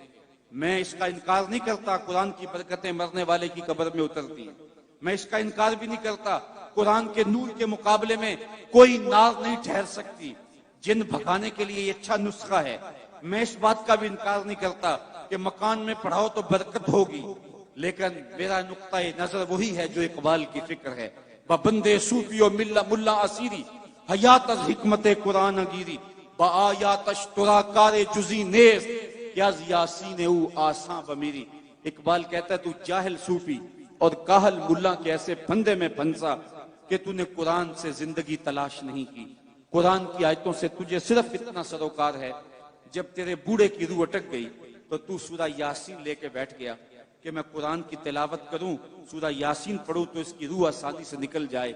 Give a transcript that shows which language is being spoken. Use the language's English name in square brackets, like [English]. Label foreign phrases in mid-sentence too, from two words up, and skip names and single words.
[Urdu] میں اس کا انکار نہیں کرتا قرآن کی برکتیں مرنے والے کی قبر میں اترتی ہیں، میں اس کا انکار بھی نہیں کرتا قرآن کے نور کے مقابلے میں کوئی نار نہیں ٹھہر سکتی، جن بھگانے کے لیے یہ اچھا نسخہ ہے۔ میں اس بات کا بھی انکار نہیں کرتا کہ مکان میں پڑھاؤ تو برکت ہوگی، لیکن میرا نقطہ نظر وہی ہے جو اقبال کی فکر ہے، [Persian] بندے صوفی و ملا اسیری حیات از حکمت قرآن گیری، با آیاتش ترا کار جزی نیز کہ از یاسین او آساں بمیری۔ [Urdu] اقبال کہتا ہے تو جاہل صوفی اور کاہل ملا کے ایسے پھندے میں پھنسا کہ تو نے قرآن سے زندگی تلاش نہیں کی، قرآن کی آیتوں سے تجھے صرف اتنا سروکار ہے، جب تیرے بوڑھے کی روح اٹک گئی تو سورہ یاسین لے کے بیٹھ گیا کہ میں قرآن کی تلاوت کروں، سورہ یاسین پڑھوں تو اس کی روح آسانی سے نکل جائے۔